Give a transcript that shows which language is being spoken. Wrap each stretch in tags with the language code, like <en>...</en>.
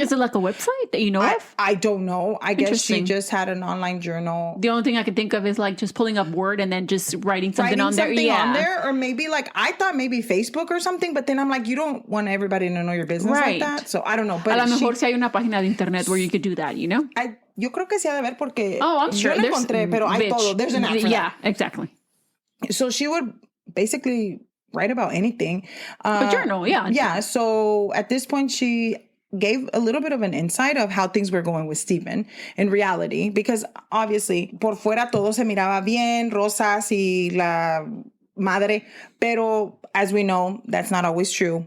<en>Is it like a website that you know of? I don't know. I guess she just had an online journal. The only thing I can think of is like just pulling up Word and then just writing something on there. Or maybe like, I thought maybe Facebook or something, but then I'm like, you don't want everybody to know your business like that. So I don't know. But</en> <es>a lo mejor si hay una página de internet</es> <en>where you could do that, you know?</en> <es>Yo creo que sí ha de ver porque</es> <en>I'm sure.</en> <es>Yo lo encontré, pero hay todo.</es> <en>There's an app for that. Yeah, exactly. So she would basically write about anything. A journal, yeah. Yeah. So at this point, she gave a little bit of an insight of how things were going with Stephen in reality, because obviously</en> <es>por fuera todo se miraba bien, rosas y la madre,</es> <en>pero as we know, that's not always true.</en>